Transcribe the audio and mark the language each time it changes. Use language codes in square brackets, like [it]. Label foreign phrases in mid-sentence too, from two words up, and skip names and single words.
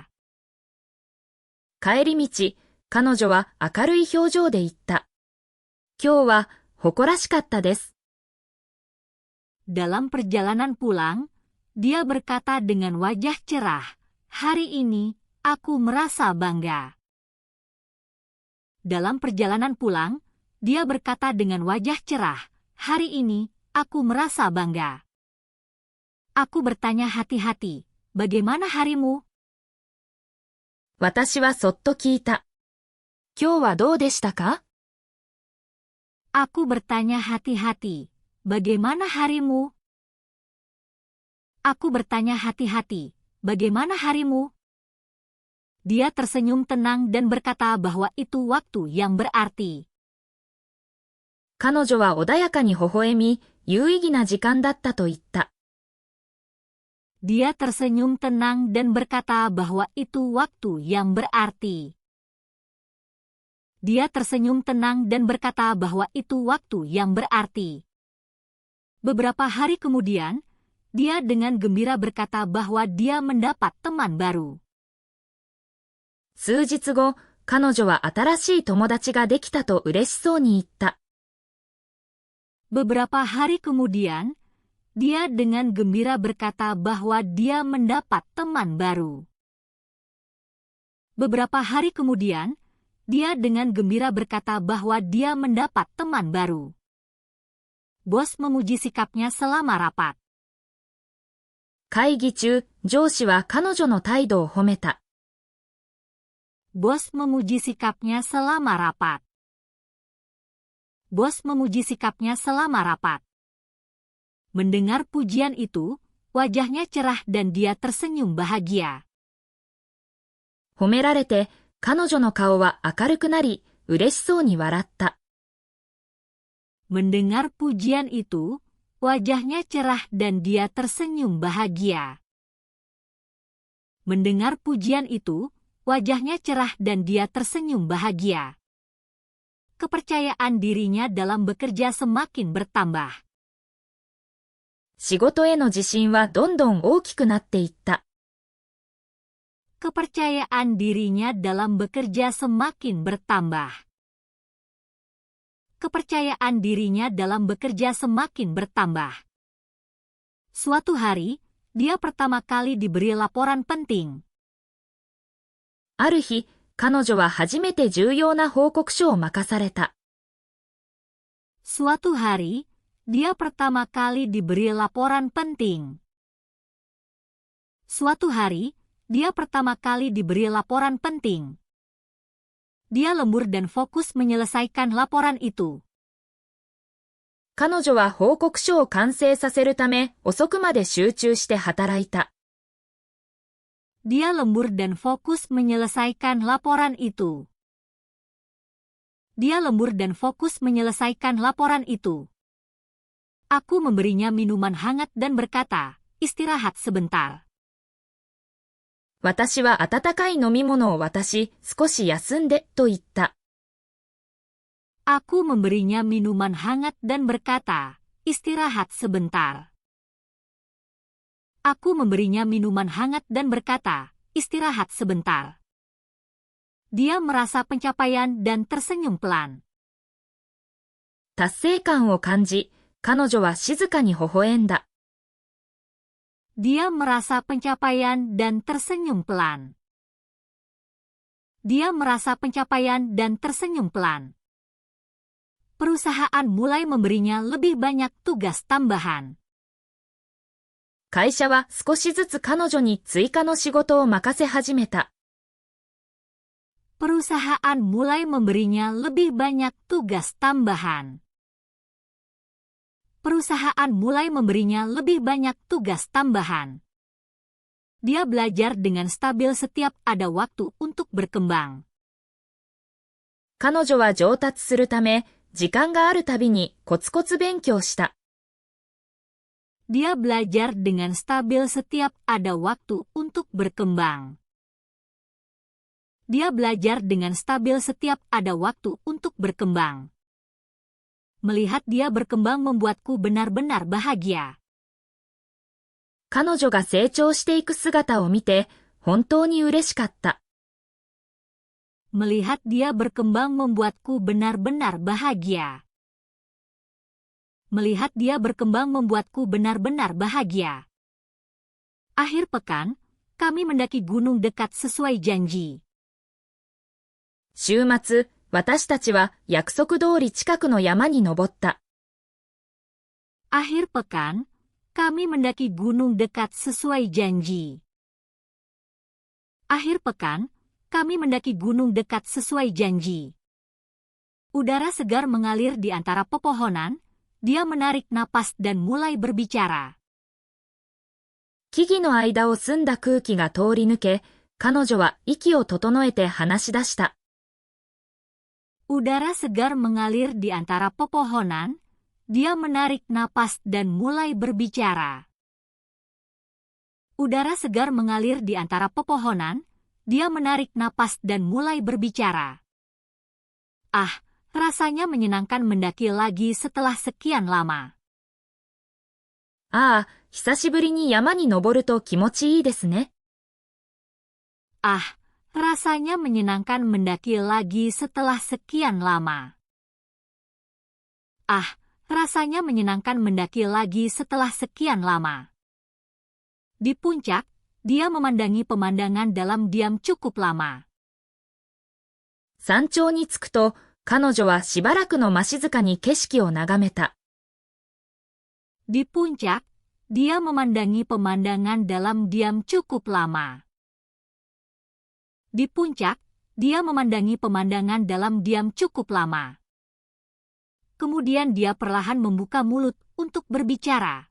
[ja] 帰り道、彼女は明るい表情で言った。今日は誇らしかったです。 [id] Dalam perjalanan pulang, dia berkata dengan wajah cerah, "Hari ini, aku merasa bangga." Dalam perjalanan pulang, dia berkata dengan wajah cerah, "Hari ini, aku merasa bangga." Aku bertanya hati-hati, "Bagaimana harimu?" [ja] 私はそっと聞いた。今日はどうでしたか? [id] Aku bertanya hati-hati, "Bagaimana harimu?" Aku bertanya hati-hati, "Bagaimana harimu?" Dia tersenyum tenang dan berkata bahwa itu waktu yang berarti. [ja] 彼女は穏やかに微笑み、有意義な時間だったと言った。 [id] Dia tersenyum tenang dan berkata bahwa itu waktu yang berarti. Dia tersenyum tenang dan berkata bahwa itu waktu yang berarti. Beberapa hari kemudian, dia dengan gembira berkata bahwa dia mendapat teman baru. [ja] 数日後、 彼女は新しい友達ができたと嬉しそうに言った。 [id] Beberapa hari kemudian, dia dengan gembira berkata bahwa dia mendapat teman baru. Beberapa hari kemudian, dia dengan gembira berkata bahwa dia mendapat teman baru. Bos memuji sikapnya selama rapat. [ja] 会議中、上司は彼女の態度を褒めた。 [id] Bos memuji sikapnya selama rapat. Bos memuji sikapnya selama rapat. Mendengar pujian itu, wajahnya cerah dan dia tersenyum bahagia. [ja] 褒められて、彼女の顔は明るくなり、嬉しそうに笑った。 [id] Mendengar pujian itu, wajahnya cerah dan dia tersenyum bahagia. Mendengar pujian itu, wajahnya cerah dan dia tersenyum bahagia. Kepercayaan dirinya dalam bekerja semakin bertambah. [ja] 仕事への自信はどんどん大きくなっていった。 [id] Kepercayaan dirinya dalam bekerja semakin bertambah. Kepercayaan dirinya dalam bekerja semakin bertambah. Suatu hari, dia pertama kali diberi laporan penting. [ja] ある日、彼女は初めて重要な報告書を任された。 [id] Suatu hari, dia pertama kali diberi laporan penting. Suatu hari, dia pertama kali diberi laporan penting. Dia lembur dan fokus menyelesaikan laporan itu. [ja] 彼女は報告書を完成させるため、遅くまで集中して働いた。 [id] Dia lembur dan fokus menyelesaikan laporan itu. Dia lembur dan fokus menyelesaikan laporan itu. Aku memberinya minuman hangat dan berkata, istirahat sebentar. [ja] 私は温かい飲み物を渡し、少し休んで、と言った。 [id] Aku memberinya minuman hangat dan berkata, istirahat sebentar. Aku memberinya minuman hangat dan berkata, istirahat sebentar. Dia merasa pencapaian dan tersenyum pelan. [ja] 達成感を感じ、彼女は静かに微笑んだ。 [id] Dia merasa pencapaian dan tersenyum pelan. Dia merasa pencapaian dan tersenyum pelan. Perusahaan mulai memberinya lebih banyak tugas tambahan. [ja] 会社は少しずつ彼女に追加の仕事を任せ始めた。 [id] Perusahaan mulai memberinya lebih banyak tugas tambahan. Perusahaan mulai memberinya lebih banyak tugas tambahan. Dia belajar dengan stabil setiap ada waktu untuk berkembang. [ja] 彼女は上達するため、時間があるたびにコツコツ勉強した。 [id] Dia belajar dengan stabil setiap ada waktu untuk berkembang. Dia belajar dengan stabil setiap ada waktu untuk berkembang. Melihat dia berkembang membuatku benar-benar bahagia. [ja] 彼女が成長していく姿を見て、本当に嬉しかった。 [id] Melihat dia berkembang membuatku benar-benar bahagia. Melihat dia berkembang membuatku benar-benar bahagia. Akhir pekan, kami mendaki gunung dekat sesuai janji. [ja] 週末、私たちは約束通り近くの山に登った。 [id] Akhir pekan, kami mendaki gunung dekat sesuai janji. Akhir pekan, kami mendaki gunung dekat sesuai janji. Udara segar mengalir di antara pepohonan, dia menarik napas dan mulai berbicara. [ja] 木々の間を澄んだ空気が通り抜け、彼女は息を整えて話し出した。 [id] Udara segar mengalir di antara pepohonan, dia menarik napas dan mulai berbicara. Udara segar mengalir di antara pepohonan, dia menarik napas dan mulai berbicara. Ah, rasanya menyenangkan mendaki lagi setelah sekian lama. [ja] ああ、久しぶりに山に登ると気持ちいいですね。 [id] Ah, rasanya menyenangkan mendaki lagi setelah sekian lama. Ah, rasanya menyenangkan mendaki lagi setelah sekian lama. Di puncak, dia memandangi pemandangan dalam diam cukup lama. [ja] 山頂に着くと、彼女はしばらくの間静かに景色を眺めた。 [id] Di puncak, dia memandangi pemandangan dalam diam cukup lama. Di puncak, dia memandangi pemandangan dalam diam cukup lama. Kemudian dia perlahan membuka mulut untuk berbicara.